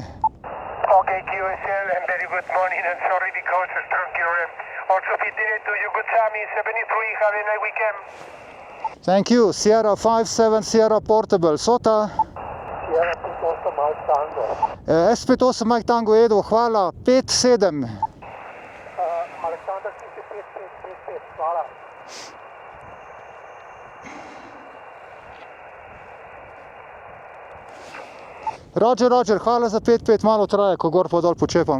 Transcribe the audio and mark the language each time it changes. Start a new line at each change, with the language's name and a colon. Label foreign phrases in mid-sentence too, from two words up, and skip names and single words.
English: Okay, QSL, and very good morning, and sorry because I struck your also be there to you. Good time, 73, have a nice weekend. Thank you. Sierra 57 Sierra Portable, Sota. Sierra 58 Mike Tango.
Slovenian: S58 Mike Tango Edo, hvala, 5-7. Aleksandar 55, hvala. Roger, hvala za 5-5, malo traje, ko gor pa dol počepam.